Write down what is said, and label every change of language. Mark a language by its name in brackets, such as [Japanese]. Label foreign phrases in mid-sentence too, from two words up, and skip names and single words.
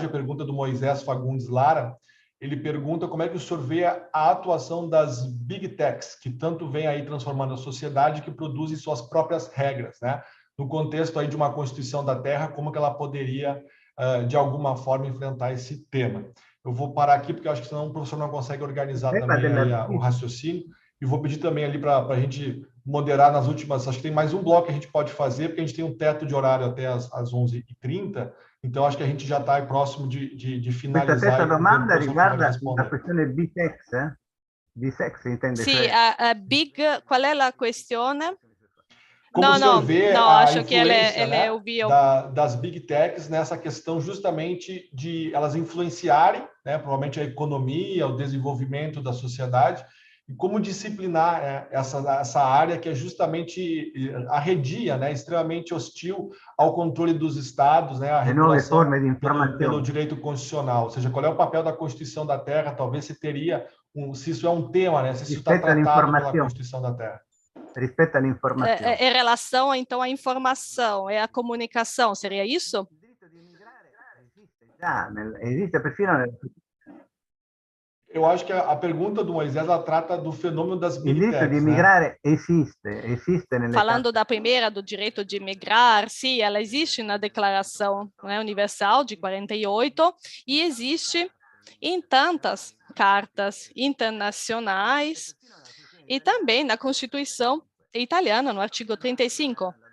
[Portuguese] A pergunta do Moisés Fagundes Lara, ele pergunta como é que o senhor vê a atuação das [English] big techs, [Portuguese] que tanto vem aí transformando a sociedade, que produzem suas próprias regras, né, no contexto aí de uma Constituição da Terra, como que ela poderia, de alguma forma, enfrentar esse tema. Eu vou parar aqui, porque eu acho que senão o professor não consegue organizar também aí o raciocínio, e vou pedir também ali para a gente moderar nas últimas, acho que tem mais um bloco que a gente pode fazer, porque a gente tem um teto de horário até às 11h30, então acho que a gente já está próximo de finalizar. [Italian] Questa terza domanda riguarda la questione bisex, bisex intende? Sì, big, qual è la questione? [Portuguese] Como o senhor vê acho que ele ouviu. Das [English] big techs [Portuguese] nessa questão justamente de elas influenciarem, né, provavelmente a economia, o desenvolvimento da sociedade, e como disciplinar essa área que é justamente arredia, né, extremamente hostil ao controle dos estados, né, a regulação pelo direito constitucional. Ou seja, qual é o papel da Constituição da Terra? Talvez se teria, se isso é um tema, né, se isso está tratado pela Constituição da Terra. [Italian] Rispetto all'informazione. [Portuguese] Em relação, então, à informação, à comunicação, seria isso? [Italian] Esiste perfino... [Portuguese] Eu acho que a pergunta do Moisés, ela trata do fenômeno das [English] big techs. [Portuguese] O direito de migrar existe Falando da primeira, do direito de migrar, sim, ela existe na Declaração, né, Universal de 48 e existe em tantas cartas internacionais e também na Constituição italiana, no artigo 35.